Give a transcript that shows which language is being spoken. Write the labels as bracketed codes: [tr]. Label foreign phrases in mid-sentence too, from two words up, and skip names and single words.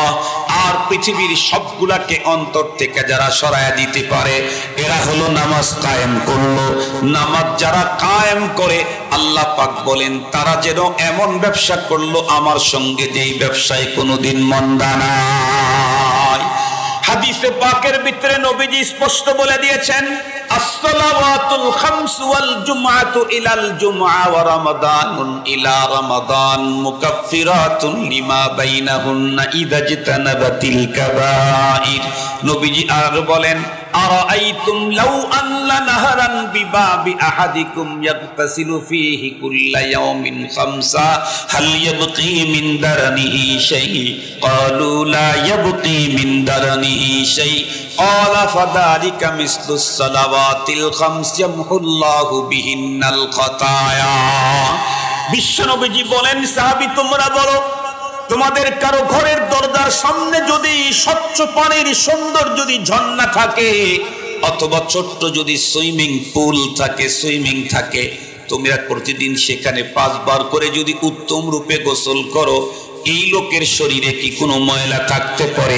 [bn] আর পৃথিবীর সবগুলাকে অন্তর থেকে যারা সরায়া দিতে পারে, এরা হলো নামাজ কায়েম করলো। নামাজ যারা কায়েম করে, আল্লাহ পাক বলেন তারা যেন এমন ব্যবসা করলো আমার সঙ্গে যেই ব্যবসায় কোনোদিন মন্দা নাই। হাদিসে পাকের ভিতরে নবীজি স্পষ্ট বলে দিয়েছেন, [ar] الصلوات الخمس والجمعة إلى الجمعة ورمضان إلى رمضان مكفرات لما بينهن إذا اجتنبت الكبائر. [bn] নবীজি আর বলেন, [ar] أرأيتم لو أن نهرا بباب أحدكم يغتسل فيه كل يوم خمسا هل يبقى من درنه شيء قالوا لا يبقى من درنه شيء قال فذلك مثل الصلوات الخمس يمحو الله بهن الخطايا. [bn] বিশ্বনবীজি বলেন, সাহাবী তোমরা বলো, তোমাদের কারো ঘরের দরজার সামনে যদি স্বচ্ছ পানির সুন্দর যদি ঝর্ণা থাকে, অথবা ছোট্ট যদি [en] swimming pool [bn] থাকে, সুইমিং থাকে, তোমরা প্রতিদিন সেখানে 5 বার করে যদি উত্তম রূপে গোসল করো, এই লোকের শরীরে কি কোনো ময়লা থাকতে পারে?